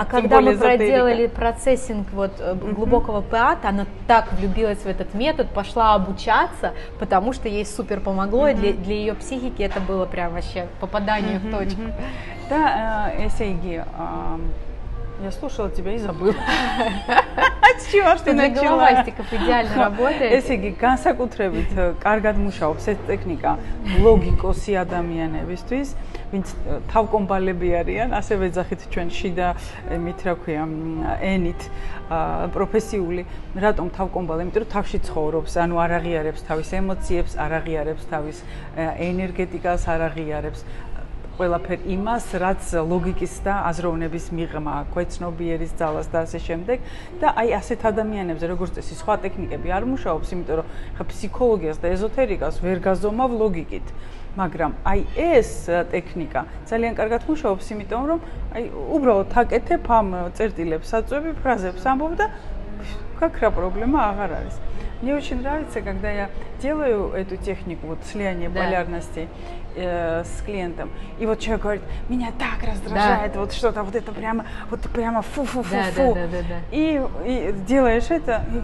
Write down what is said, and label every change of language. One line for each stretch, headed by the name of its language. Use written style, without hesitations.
Russian: А когда мы проделали процессинг вот глубокого ПАТа, она так влюбилась в этот метод, пошла обучаться, потому что ей супер помогло, и для ее психики это было прям вообще попадание в точку. Да,
Georgian: ესე იგი,
Russian: я слушала тебя и забыла. С чего ж ты для начала? головастиков идеально работает.
Georgian: ესე იგი, განსაკუთრებით კარგად მუშაობს ეს ტექნიკა ლოგიკოსი ადამიანებისთვის, ვინც თავკომპალები არიან, ასევე ეძახით ჩვენ შიდა მით რა ქვია, ენით პროფესიული, რატომ თავკომპალი? იმიტომ რომ თავში ცხოვრობს, ანუ არ აღიარებს თავის ემოციებს, არ აღიარებს თავის ენერგეტიკას, არ აღიარებს ყველაფერ იმას, რაც ლოგიკის და აზროვნების მიღმა, ქვეცნობიერის ძალას და ასე შემდეგ. და აი ასეთ ადამიანებზე, როგორც წესი, სხვა ტექნიკები არ მუშაობს, იმიტომ რომ ხა ფსიქოლოგიას და ეზოთერიკას ვერ გაზომავ ლოგიკით. მაგრამ აი ეს ტექნიკა ძალიან კარგად მუშაობს, იმიტომ რომ აი უბრალოდ აკეთებ ამ წერტილებს, აწვევი фразებს ამბობ და
Russian: какая проблема
Georgian: აღარ არის.
Russian: Мне очень нравится, когда я делаю эту технику вот слияния полярностей с клиентом, и вот человек говорит, меня так раздражает, вот что-то, вот это прямо фу-фу-фу-фу, и делаешь это,